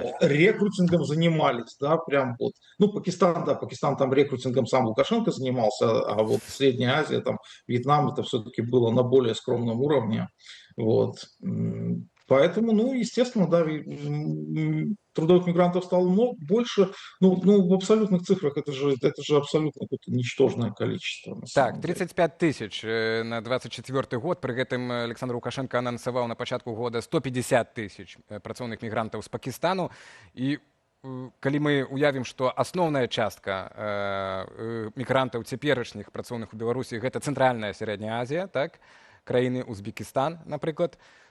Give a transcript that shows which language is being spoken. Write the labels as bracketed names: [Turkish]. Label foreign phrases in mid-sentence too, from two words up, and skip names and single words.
[Russian] рекрутингом занимались, да, прям вот. Ну, Пакистан, да, Пакистан там рекрутингом сам Лукашенко занимался, а вот Средняя Азия, там, Вьетнам, это все-таки было на более скромном уровне, вот. Поэтому, ну, естественно, да, трудовых мигрантов стало больше, ну, в абсолютных цифрах это же абсолютно какое-то ничтожное количество. На самом Так, деле. 35 тысяч на 24 год. [Belarusian] При гэтым Александр Лукашенко анансаваў на пачатку года 150 тысяч працоўных мігрантаў з Пакістану. І калі мы уявім, што асноўная частка мігрантаў цяперашніх працоўных у Беларусі гэта цэнтральная Сярэдняя Азія, так? Краіны Узбекістан, напрыклад,